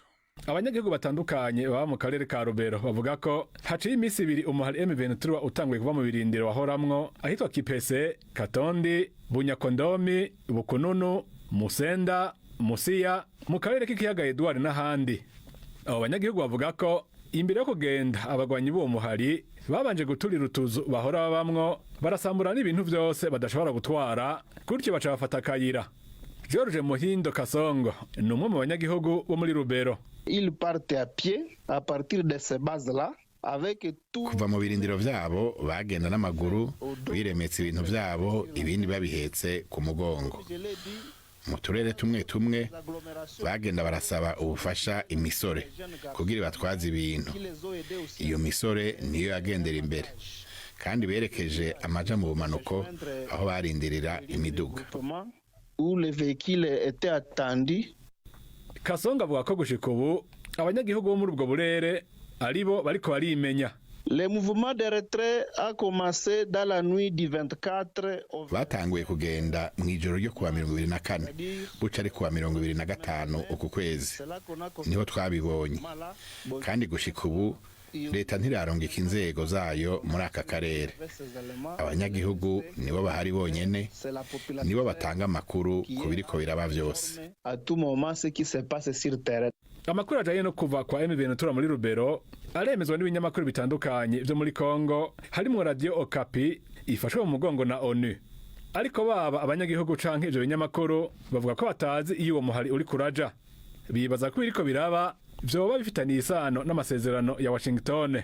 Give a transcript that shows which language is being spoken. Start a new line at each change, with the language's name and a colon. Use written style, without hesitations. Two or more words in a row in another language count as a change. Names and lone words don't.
Rundi: Abanyagihugu batandukanye baba mu karere ka Rubero bavuga ko haciye iminsi ibiri umuhari M23 utanguye kuva mu birindiro wahoramwo ahitwa Kipese, Katondi, Bunyakondomi, Bukununu, Musenda, Musiya mu karere k'ikiyaga Edward n'ahandi. Abo banyagihugu bavuga ko imbere yo kugenda abagwanyi b'uwo muhari babanje guturira utuzu bahora babamwo barasambura n'ibintu byose badashobora gutwara gutyo baca bafata akayira. George Muhindo Kasongo ni umwe mu banyagihugu bo muri Rubero.
French: Ils partent à pied à partir de ces bases-là.
Rundi: Kuva mu birindiro vyabo bagenda n'amaguru biremetse ibintu vyabo ibindi babihetse ku mugongo. Mu turere tumwe tumwe bagenda barasaba ubufasha imisore kugira batwaze ibintu. Iyo misore niyo yagendera imbere kandi berekeje amaja mu bumanuko aho barindirira imiduga.
French: Où les véhicules étaient attendus.
Rundi: Kasonga avuga ko gushika ubu abanyagihugu bo muri ubwo burere aribo bariko barimenya.
French: Le mouvement de retrait a commencé dans la nuit du 24 au
Rundi: batanguye kugenda mu ijoro ryo kuwa 24 buca ari kuwa 25 uku kwezi niho twabibonye kandi gushika ubu leta ntiraronga inzego zayo muri aka karere. Abanyagihugu nibo bahari bonyene nibo batanga amakuru ku biriko biraba vyose.
French: à tout moment ce qui se passe sur terre.
Rundi: Amakuru ajanye no kuva kwa M23 muri Rubero aremezwa n'ibinyamakuru bitandukanye byo muri Kongo harimo Radio Okapi ifashwe mu mugongo na ONU. Ariko baba abanyagihugu canke ivyo binyamakuru bavuga ko batazi iyo uwo muhari uri kuraja. Bibaza ko biriko biraba vyoba bifitaniye isano n'amasezerano ya Washington.